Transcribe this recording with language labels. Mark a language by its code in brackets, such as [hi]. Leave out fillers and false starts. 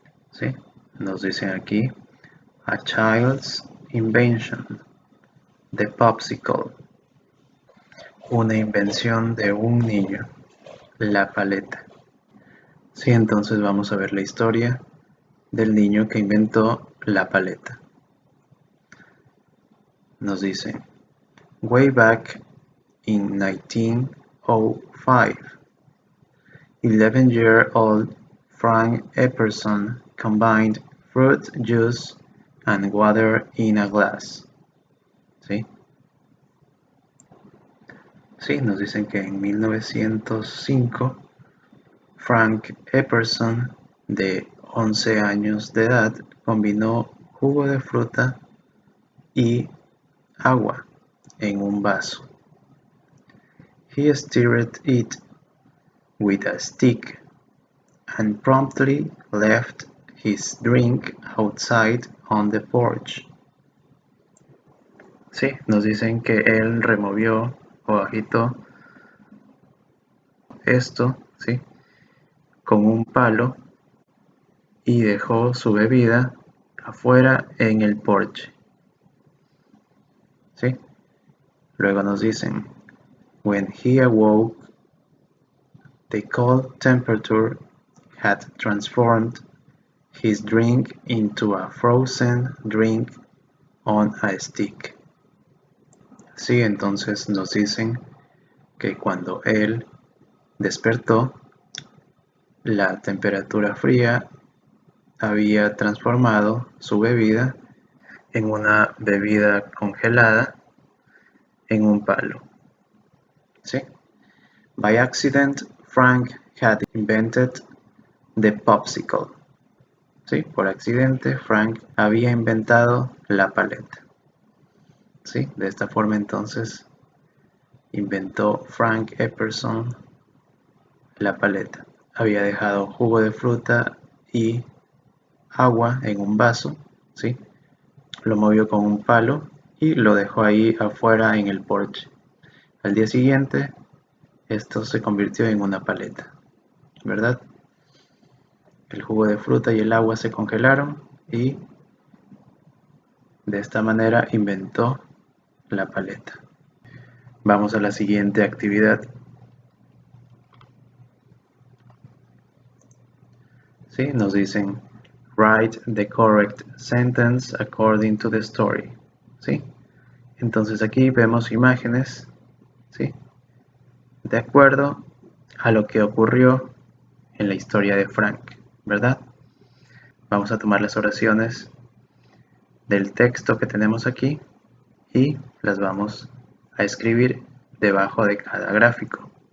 [es] ¿Sí? Nos dicen aquí, [en] a child's invention, the popsicle, [es] una invención de un niño, la paleta. Sí, entonces vamos a ver la historia del niño que inventó la paleta. Nos dice, [en] way back in 1905, 11-year-old Frank Epperson combined fruit juice and water in a glass. [es] ¿Sí? Sí, nos dicen que en 1905 Frank Epperson, de 11 años de edad, combinó jugo de fruta y agua en un vaso. [en] He stirred it with a stick and promptly left his drink outside on the porch. [es] Sí, nos dicen que él removió o agitó esto, ¿sí? Con un palo y dejó su bebida afuera en el porche, ¿sí? Luego nos dicen, [en] when he awoke, the cold temperature had transformed his drink into a frozen drink on a stick. [es] Sí, entonces nos dicen que cuando él despertó, la temperatura fría había transformado su bebida en una bebida congelada en un palo. ¿Sí? [en] By accident, Frank had invented the popsicle. [es] ¿Sí? Por accidente, Frank había inventado la paleta. ¿Sí? De esta forma entonces inventó Frank Epperson la paleta. Había dejado jugo de fruta y agua en un vaso, ¿sí? Lo movió con un palo y lo dejó ahí afuera en el porche. Al día siguiente, esto se convirtió en una paleta, ¿verdad? El jugo de fruta y el agua se congelaron y de esta manera inventó la paleta. Vamos a la siguiente actividad. ¿Sí? Nos dicen, [en] write the correct sentence according to the story. [es] ¿Sí? Entonces aquí vemos imágenes, ¿sí? De acuerdo a lo que ocurrió en la historia de Frank, ¿verdad? Vamos a tomar las oraciones del texto que tenemos aquí y las vamos a escribir debajo de cada gráfico.